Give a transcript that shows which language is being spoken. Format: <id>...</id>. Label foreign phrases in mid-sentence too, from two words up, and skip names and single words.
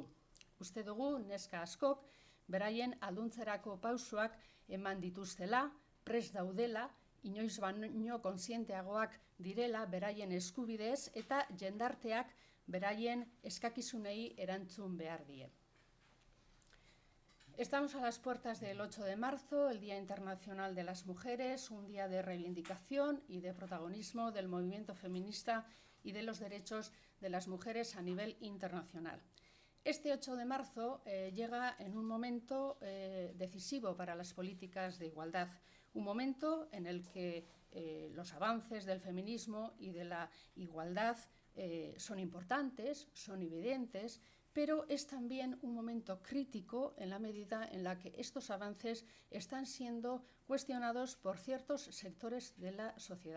<eu>Uste dugu neska askok beraien alduntzerako pausoak eman dituztela, prest daudela, inoiz baino kontzienteagoak direla beraien eskubidez eta jendarteak beraien eskakizunei erantzun behar die.</eu> <es>Estamos a las puertas del 8 de marzo, el Día Internacional de las Mujeres, un día de reivindicación y de protagonismo del movimiento feminista y de los derechos de las mujeres a nivel internacional. Este 8 de marzo llega en un momento decisivo para las políticas de igualdad, un momento en el que los avances del feminismo y de la igualdad son importantes, son evidentes, pero es también un momento crítico en la medida en la que estos avances están siendo cuestionados por ciertos sectores de la sociedad.</es>